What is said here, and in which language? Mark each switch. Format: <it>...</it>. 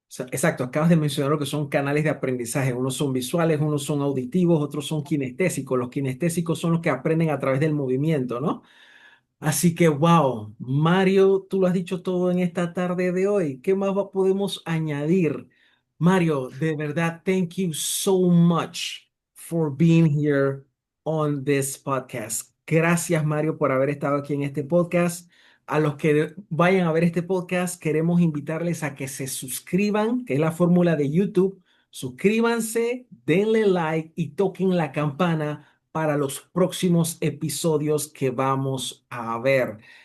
<es>Exacto, acabas de mencionar lo que son canales de aprendizaje. Unos son visuales, unos son auditivos, otros son kinestésicos. Los kinestésicos son los que aprenden a través del movimiento, ¿no? Así que, wow, Mario, tú lo has dicho todo en esta tarde de hoy. ¿Qué más podemos añadir?</es> <en>Mario,</en> <es>de verdad,</es> <en>thank you so much for being here on this podcast.</en> <es>Gracias, Mario, por haber estado aquí en este podcast. A los que vayan a ver este podcast, queremos invitarles a que se suscriban, que es la fórmula de YouTube. Suscríbanse, denle like y toquen la campana para los próximos episodios que vamos a ver.</es>